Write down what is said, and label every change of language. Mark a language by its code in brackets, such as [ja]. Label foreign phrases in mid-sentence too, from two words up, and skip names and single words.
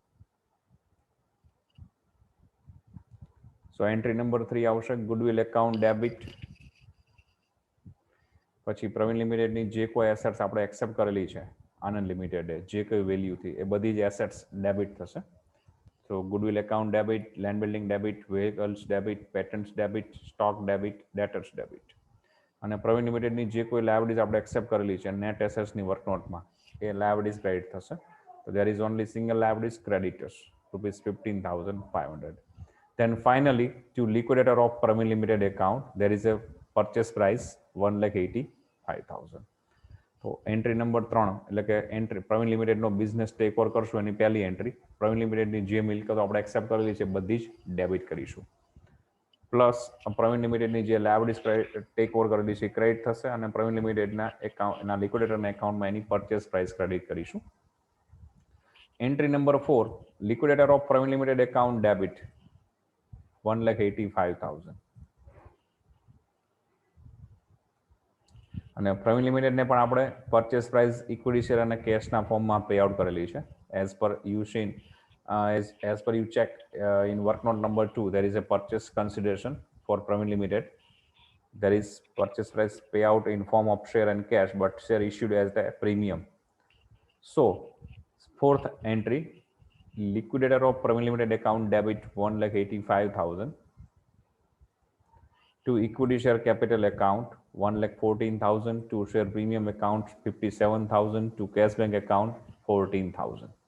[en] So entry number 3 આવશે goodwill account debit. [gu] પછી પ્રવીણ લિમિટેડની જે કોઈ એસેટ્સ આપણે એક્સેપ્ટ કરેલી છે આનંદ લિમિટેડે જે કોઈ વેલ્યુથી એ બધી જ એસેટ્સ ડેબિટ થશે. [en] So goodwill account debit, land building debit, vehicles debit, patents debit, stock debit, debtors debit. [gu] અને પ્રવીણ લિમિટેડની જે કોઈ લાયબિલિટીઝ આપણે એક્સેપ્ટ કરેલી છે [en] net assets [gu] વર્કનોટમાં એ લાયબિલિટીઝ ક્રેડિટ થશે. [en] તો there is only single liabilities creditors rupees 15,500. Then finally to liquidator of Praveen Limited account there is a purchase price 1,85,000. [gu] તો [en] entry number 3 [gu] એટલે કે એન્ટ્રી પ્રવીણ લિમિટેડનો [en] business take over [gu] કરશું એની પહેલી એન્ટ્રી પ્રવીણ લિમિટેડની જે મિલકતો આપણે એક્સેપ્ટ કરેલી છે બધી જ ડેબિટ કરીશું. પ્લસ પ્રવીણ લિમિટેડની જે લાયબિલિટીઝ [en] take over [gu] કરેલી છે ક્રેડિટ થશે અને પ્રવીણ લિમિટેડના એકાઉન્ટના લિક્વિડેટરના એકાઉન્ટમાં એની [en] purchase price credit [gu] કરીશું. [en] Entry number 4 liquidator of Praveen Limited account debit 1,85,000. [gu] અને પ્રવીણ લિમિટેડને પણ આપણે [en] purchase price equity share [gu] અને કેશના ફોર્મમાં [en] pay out [gu] કરેલી છે. [en] as per you seen as per you check in work note number 2 there is a purchase consideration for Praveen Limited. There is purchase price payout in form of share and cash, but share issued as the premium. So fourth entry liquidator of Praveen Limited account debit 1,85,000 to equity share capital account 1,14,000 to share premium account 57,000 to cash bank account 14,000.